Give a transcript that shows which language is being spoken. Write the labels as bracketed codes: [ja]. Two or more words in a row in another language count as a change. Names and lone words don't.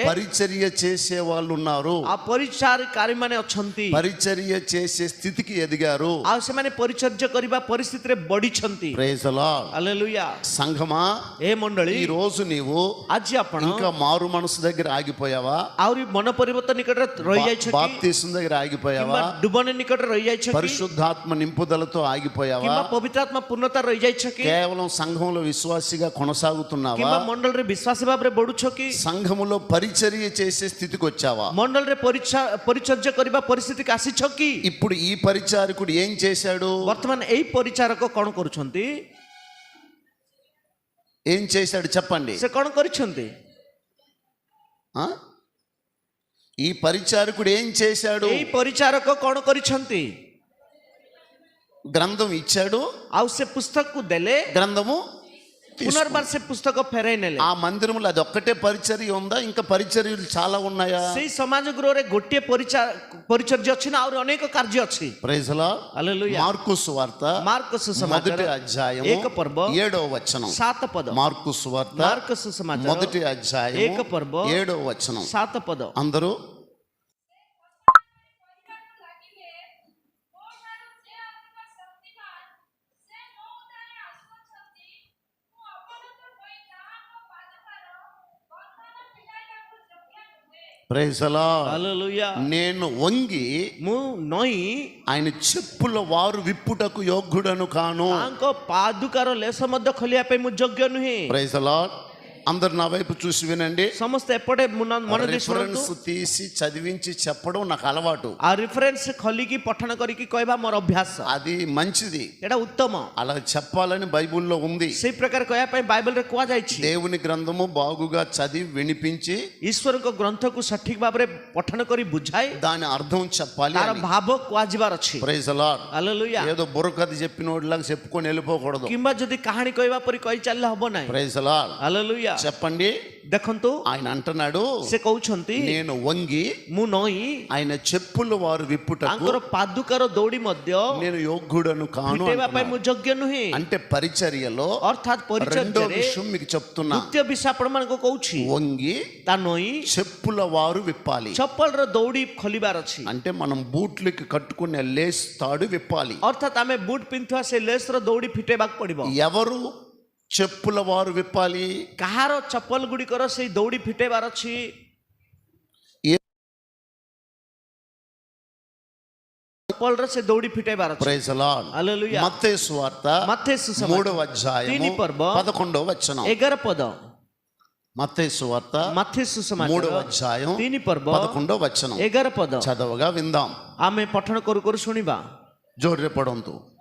[te] పరిచర్య చేసే వాళ్ళు ఉన్నారు. [or] ఆ ପରିଚାରକାରୀ ମାନେ ଅଛନ୍ତି। [te] పరిచర్య చేసే స్థితికి ఎదిగారు. [or] ଆଉ ସେମାନେ ପରିଚର୍ଯ୍ୟ କରିବା ପରିସ୍ଥିତିରେ ବଢିଛନ୍ତି। [en] Praise the Lord. [or] ହାଲେଲୁୟା। [te] సంఘమా, [or] ଏ ମଣ୍ଡଳୀ [te] ఈ రోజు నీవు [or] ଆଜି ଆପଣ [te] ఇంకా మారు మనసు దగ్గర ఆగిపోయావా? [or] ଆହୁରି ମନ ପରିବର୍ତ୍ତନ ନିକଟରେ ରହିଯାଇଛ କି? [te] బాప్తిసం దగ్గర ఆగిపోయావా? [or] କିମ୍ବା ଡୁବନ ନିକଟରେ ରହିଯାଇଛ କି? [te] పరిశుద్ధాత్మ నింపుదలతో ఆగిపోయావా? [or] କିମ୍ବା ପବିତ୍ରାତ୍ମା ପୂର୍ଣ୍ଣତା ରହିଯାଇଛ କି? [te] కేవలం సంఘంలో విశ్వాసిగా కొనసాగుతున్నావా? [or] କିମ୍ବା ମଣ୍ଡଳରେ ବିଶ୍ୱାସୀ ଭାବରେ ବଢୁଛ କି? [te] సంఘములో పరిచర్య చేసే స్థితికి వచ్చావా? [or] ମଣ୍ଡଳରେ ପରିଚର୍ଯ୍ୟ କରିବା ପରିସ୍ଥିତିକି ଆସିଛ କି? [te] ఇప్పుడు ఈ పరిచారకుడు ఏం చేశాడు? [or] ବର୍ତ୍ତମାନ ଏଇ ପରିଚାରକ କ'ଣ କରୁଛନ୍ତି? [te] ఏం చేశాడు చెప్పండి? [or] ସେ କ'ଣ କରିଛନ୍ତି? [te] ఆ? ఈ పరిచారకుడు ఏం చేశాడు? [or] ଏଇ ପରିଚାରକ କ'ଣ କରିଛନ୍ତି? [te] గ్రంథం ఇచ్చాడు, [or] ଆଉ ସେ ପୁସ୍ତକକୁ ଦେଲେ, [te] గ్రంథము [or] ପୁନର୍ବାର ସେ ପୁସ୍ତକ ଫେରାଇ ନେଲେ। [te] ఆ మందిరంలో అది ఒక్కటే పరిచర్య ఉందా? ఇంకా పరిచర్యలు చాలా ఉన్నాయా? [or] ସେଇ ସମାଜ ଗୃହରେ ଗୋଟିଏ ପରିଚର୍ଯ୍ୟ ଅଛି ନା ଆହୁରି ଅନେକ କାର୍ଯ୍ୟ ଅଛି? [en] Praise the Lord. [or] ହାଲେଲୁୟା। [te] మార్కు సువార్త [or] ମାର୍କ ସୁସମାଚାର [te] మొదటి అధ్యాయం [or] 1 పర్ବ [te] 7వ వచనం. [or] 7 పଦ। [te] మార్కు సువార్త [or] ମାର୍କ ସୁସମାଚାର [te] మొదటి అధ్యాయం [or] 1 పర్ବ [te] 7వ వచనం. [or] 7 పଦ। [en] అందరూ Praise the Lord. [or] ହାଲେଲୁୟା। [te] నేను వంగి [or] ମୁଁ ନଇଁ [te] ఆయన చెప్పుల వారు విప్పుటకు యోగ్యుడను కాను. [or] ତାଙ୍କ ପାଦୁକାର ଲେଶ ମଧ୍ୟ ଖୋଲିବା ପାଇଁ ମୁଁ ଯୋଗ୍ୟ ନୁହେଁ। [en] Praise the Lord. [te] అందరు నా వైపు చూసి వినండి. [or] ସମସ୍ତେ ఎପଟେ ମନ ଦେଇ ଶୁଣନ୍ତୁ। [te] రిఫరెన్స్ తీసి చదివించి చెప్పడం నాకు అలవాటు. [or] ఆ రిఫరెన్స్ ଖୋଲିକି ପଠନ କରିକି କହିବା ମୋର ଅଭ୍ୟାସ। [te] అది మంచిది, [or] ଏଟା ଉତ୍ତମ। [te] అలా చెప్పాలని బైబిల్లో ఉంది. [or] ସେଇ ପ୍ରକାର କହିବା ପାଇଁ ବାଇବଲରେ କୁହାଯାଇଛି। [te] దేవుని గ్రంథము బాగుగా చదివి వినిపించి [or] ଈଶ୍ୱରଙ୍କ ଗ୍ରନ୍ଥକୁ ସଠିକ ଭାବରେ ପଠନ କରି ବୁଝାଇ [te] దాని అర్థం చెప్పాలి. [or] ତାର ଭାବ କୁହାଯିବାର ଅଛି। [en] Praise the Lord. [or] ହାଲେଲୁୟା। [te] ఏదో బుర్రకథ చెప్పినోడిలాగా చెప్పుకొని వెళ్ళిపోకూడదు. [or] କିମ୍ବା ଯଦି କାହାଣୀ କହିବା ପରି କହି ଚାଲିଲେ ହବ ନାହିଁ। [en] Praise the Lord. [or] ହାଲେଲୁୟା। [te] చెప్పండి. [or] ଦେଖନ୍ତୁ [te] ఆయన అంటున్నాడు, [or] ସେ କହୁଛନ୍ତି [te] నేను వంగి [or] ମୁଁ ନଇଁ [te] ఆయన చెప్పుల వారు విప్పుటకు [or] ତାଙ୍କର ପାଦୁକାର ଦୌଡ଼ି ମଧ୍ୟ [te] నేను యోగ్యుడను కాను [or] ଫିଟେଇବା ପାଇଁ [te] అంటున్నాడు. [or] ମୁଁ ଯୋଗ୍ୟ ନୁହେଁ। [te] అంటే పరిచర్యలో [or] ଅର୍ଥାତ୍ [te] రెండో [or] ପରିଚର୍ଯ୍ୟରେ [te] విషయం మీకు చెప్తున్నా. [or] ଦ୍ୱିତୀୟ ବିଷୟ ଆପଣମାନଙ୍କୁ କହୁଛି। [te] వంగి [or] ତା ନଇଁ [te] చెప్పుల వారు విప్పాలి. [or] ଚପଲର ଦୌଡ଼ି ଖୋଲିବାର ଅଛି। [te] అంటే మనం బూట్లకి కట్టుకునే లేస్ తాడు విప్పాలి. [or] ଅର୍ଥାତ୍ ଆମେ ବୁଟ୍ ପିନ୍ଧୁଥିବା ସେ ଲେସ୍ର ଦୌଡ଼ି ଫିଟେଇବାକୁ ପଡ଼ିବ। [te] ఎవరు చెప్పుల వారు విప్పాలి? [or] କାହାର ଚପଲ ଗୁଡ଼ିକର ସେଇ ଦୌଡ଼ି ଫିଟେଇବାର ଅଛି? ଚପଲର ସେ ଦୌଡ଼ି ଫିଟେଇବାର ଅଛି। [en] Praise the Lord. [or] ହାଲେଲୁୟା। [te] మత్తయి సువార్త [or] ମାଥିଉ ସୁସମାଚାର [te] 3వ అధ్యాయం [or] 3 పర్ବ [te] 11వ వచనం. [or] 11 పଦ। [te] మత్తయి సువార్త [or] ମାଥିଉ ସୁସମାଚାର [te] 3వ అధ్యాయం [or] 3 పర్ବ [te] 11వ వచనం. [or] 11 ପଦ। [te] చదవగా విందాం. [or] ଆମେ ପଠନ କରୁ କରୁ ଶୁଣିବା। ଜୋରରେ ପଢନ୍ତୁ.